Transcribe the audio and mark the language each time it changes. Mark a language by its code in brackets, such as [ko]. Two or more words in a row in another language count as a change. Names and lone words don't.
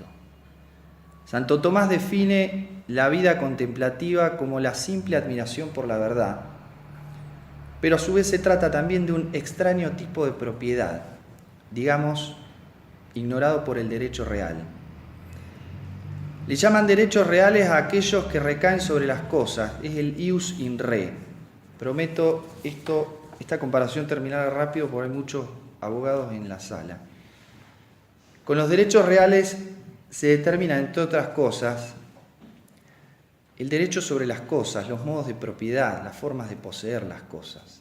[es] Santo Tomás define la vida contemplativa como la simple admiración por la verdad, pero a su vez se trata también de un extraño tipo de propiedad, digamos, ignorado por el derecho real. Le llaman derechos reales a aquellos que recaen sobre las cosas, es el [la] ius in re. [es] Prometo esta comparación terminará rápido porque hay muchos abogados en la sala. Con los derechos reales se determina, entre otras cosas, el derecho sobre las cosas, los modos de propiedad, las formas de poseer las cosas.